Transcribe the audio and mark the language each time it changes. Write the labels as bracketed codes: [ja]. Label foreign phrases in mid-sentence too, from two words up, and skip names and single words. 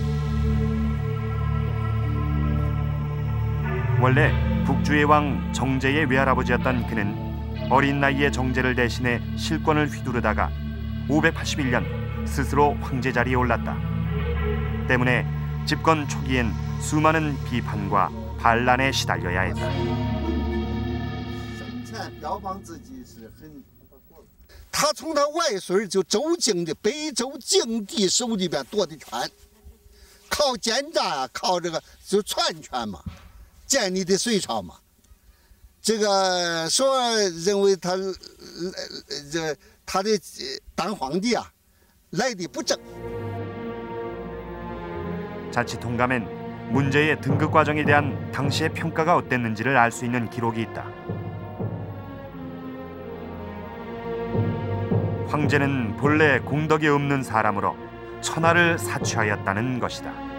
[ko] 원래 북주의 왕 정제의 외할아버지였던 그는 어린 나이에 정제를 대신해 실권을 휘두르다가 581년 스스로 황제 자리에 올랐다. 때문에 집권 초기엔 수많은 비판과 반란에 시달려야 했다. [zh] 他从他外孙就周敬的北周敬帝手里边夺的权，靠奸诈啊，靠这个就篡权嘛，建立的隋朝嘛。这个说认为他的当皇帝啊来的不正。 [ko] 자칫 통감엔 문제의 등극 과정에 대한 당시의 평가가 어땠는지를 알 수 있는 기록이 있다. 황제는 본래 공덕이 없는 사람으로 천하를 사취하였다는 것이다.